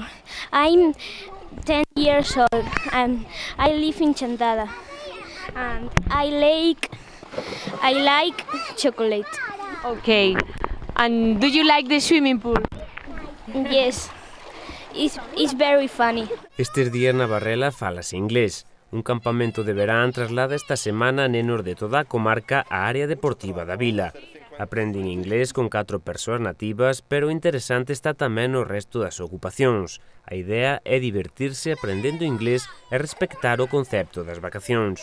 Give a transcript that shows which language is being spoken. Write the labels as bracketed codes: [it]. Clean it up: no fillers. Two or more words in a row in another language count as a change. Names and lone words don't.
[en] I'm 10 years old and I live in Chantada. And I like chocolate. Okay. And do you like the swimming pool? Yes, it's very funny. [gl] Estes días na Barrela falase inglés. Un campamento de verán traslada esta semana a nenos de toda a comarca á área deportiva da vila. Aprenden inglés con 4 persoas nativas, pero o interesante está tamén no resto das ocupacións. A idea é divertirse aprendendo inglés e respectar o concepto das vacacións.